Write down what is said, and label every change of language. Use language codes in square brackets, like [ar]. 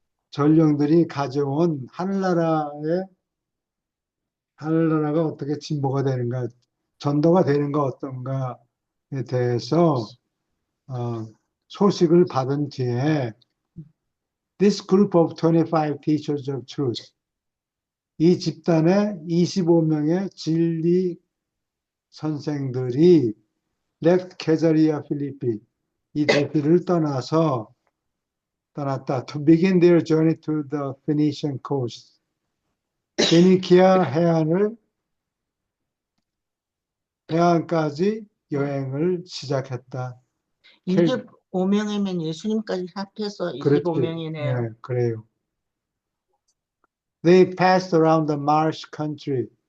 [ko] 전령들이 가져온 하늘나라가 어떻게 진보가 되는가, 전도가 되는가 어떤가에 대해서 소식을 받은 뒤에 [en] This group of 25 teachers of truth, [ko] 이 집단의 25명의 진리 선생들이 [en] left Caesarea Philippi, [ko] 이 도시를 떠났다. [en] To begin their journey to the Phoenician coast, [ko] 페니키아 해안까지 여행을 시작했다. 25명이면 예수님까지 합해서 그렇지. 25명이네요. 네, 그래요. [en] They passed around the marsh country